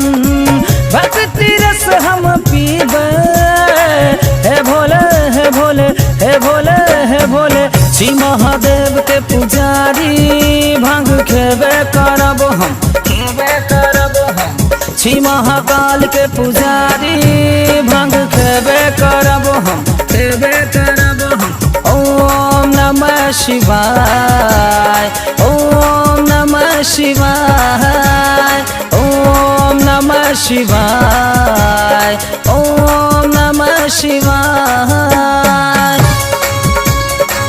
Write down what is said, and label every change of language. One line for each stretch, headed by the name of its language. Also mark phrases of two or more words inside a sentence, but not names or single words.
Maithili: भक्ति रस हम पीबे हे भोले हे भोले हे भोले हे भोले। छी महादेव के पुजारी भांग खेबे करबो हम, खेबे करबो हम। छी महाकाल के पुजारी भांग खेबे करबो हम, खेबे करबो हम।
Sanskrit: ओम नमः शिवाय ओम नमः शिवाय ओम नमः शिवाय ओम नमः शिवाय।